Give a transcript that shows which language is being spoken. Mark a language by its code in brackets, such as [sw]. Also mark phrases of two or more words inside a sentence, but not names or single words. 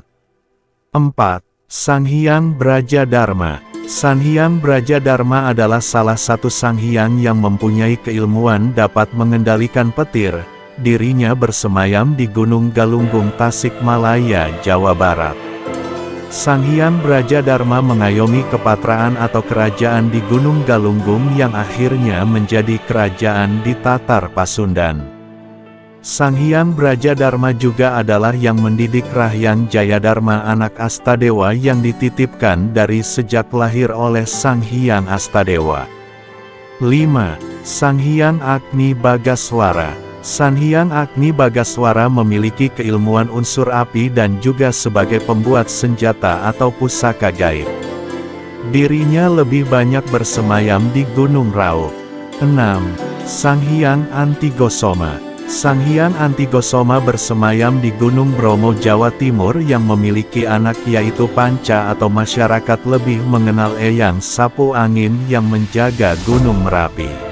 [id] 4. Sang Hyang Brajadharma. Sang Hyang Brajadharma adalah salah satu sanghyang yang mempunyai keilmuan dapat mengendalikan petir. Dirinya bersemayam di Gunung Galunggung Tasikmalaya, Jawa Barat. Sang Hyang Brajadharma mengayomi kepatraan atau kerajaan di Gunung Galunggung yang akhirnya menjadi kerajaan di Tatar Pasundan. Sang Hyang Brajadharma juga adalah yang mendidik Rahyang Jayadharma anak Astadewa yang dititipkan dari sejak lahir oleh Sang Hyang Astadewa. 5. Sang Hyang Agni Bagaswara. Sang Hyang Agni Bagaswara memiliki keilmuan unsur api dan juga sebagai pembuat senjata atau pusaka gaib. Dirinya lebih banyak bersemayam di Gunung Rauk. 6. Sang Hyang Antigosoma. Sang Hyang Antigosoma bersemayam di Gunung Bromo, Jawa Timur yang memiliki anak yaitu Panca atau masyarakat lebih mengenal Eyang Sapu Angin yang menjaga Gunung Merapi.